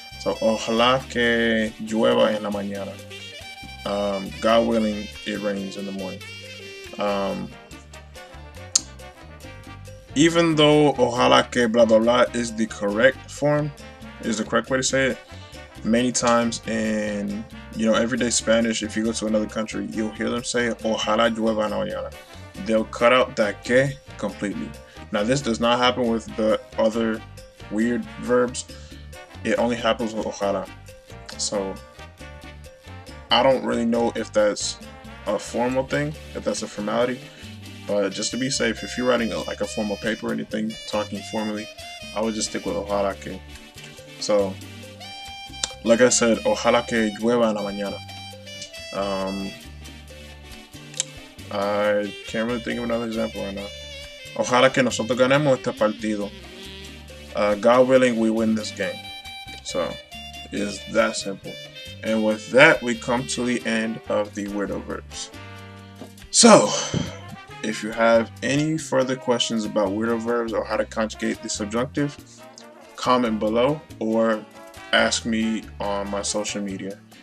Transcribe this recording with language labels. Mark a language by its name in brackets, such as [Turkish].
[Spanish] So ojalá que llueva en la mañana. [English] God willing, it rains in the morning. Even though ojalá que blah blah blah is the correct form, is the correct way to say it, many times in everyday Spanish, if you go to another country, you'll hear them say [Spanish] ojalá llueva en la mañana. [English] They'll cut out that que completely. Now this does not happen with the other weird verbs. It only happens with ojalá. So I don't really know if that's a formal thing, if that's a formality, but just to be safe, if you're writing like a formal paper or anything, talking formally, I would just stick with ojalá que. So like I said, [Spanish] ojalá que llueva en la mañana. [English] I can't really think of another example right now. [Spanish] Ojalá que nosotros ganemos este partido. [English] God willing, we win this game. So, it's that simple. And with that, we come to the end of the weirdo verbs. So, if you have any further questions about weirdo verbs or how to conjugate the subjunctive, comment below or ask me on my social media.